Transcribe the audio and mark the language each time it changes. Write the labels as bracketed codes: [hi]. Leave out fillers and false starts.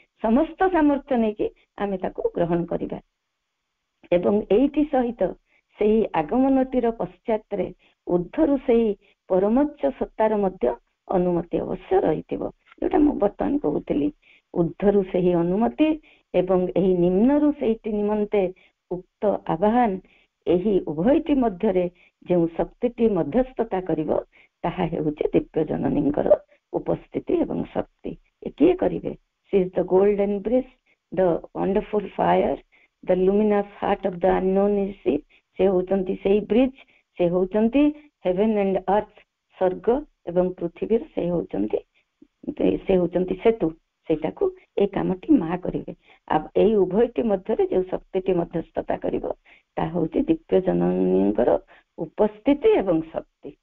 [or] ସମସ୍ତ ସାମର୍ଥ୍ୟ ନେଇକି ଆମେ ତାକୁ ଗ୍ରହଣ କରିବା। ଏବଂ ଏଇଠି ସହିତ ସେଇ ଆଗମନଟିର ପଶ୍ଚାତରେ ଉର୍ଦ୍ଧ୍ୱରୁ ସେଇ ପରମୋଚ୍ଚ ସତ୍ତାର ମଧ୍ୟ ଅନୁମତି ଅବଶ୍ୟ ରହିଥିବ, ଯୋଉଟା ମୁଁ ବର୍ତ୍ତମାନ କହୁଥିଲି। ଉର୍ଦ୍ଧ୍ୱରୁ ସେହି ଅନୁମତି ଏବଂ ଏହି ନିମ୍ନରୁ ସେଇଟି ନିମନ୍ତେ ଉକ୍ତ ଆବାହନ, ଏହି ଉଭୟଟି ମଧ୍ୟରେ ଯେଉଁ ଶକ୍ତିଟି ମଧ୍ୟସ୍ଥତା କରିବ ତାହା ହେଉଛି ଦିବ୍ୟ ଜନନୀଙ୍କର ଉପସ୍ଥିତି ଏବଂ ଶକ୍ତି। କିଏ କରିବେ? [en] She is the golden bridge, the wonderful fire, the luminous heart of the unknown is she। [or] ସେ ହଉଛନ୍ତି ସେଇ ବ୍ରିଜ, ସେ ହଉଛନ୍ତି [en] heaven and earth, [or] ସ୍ୱର୍ଗ ଏବଂ ପୃଥିବୀର ସେ ହଉଛନ୍ତି ସେତୁ। ସେଇଟାକୁ ଏଇ କାମଟି ମା କରିବେ। ଏଇ ଉଭୟଟି ମଧ୍ୟରେ ଯେଉଁ ଶକ୍ତିଟି ମଧ୍ୟସ୍ଥତା କରିବ ତାହା ହଉଛି ଦିବ୍ୟ ଜନନୀଙ୍କର ଉପସ୍ଥିତି ଏବଂ ଶକ୍ତି।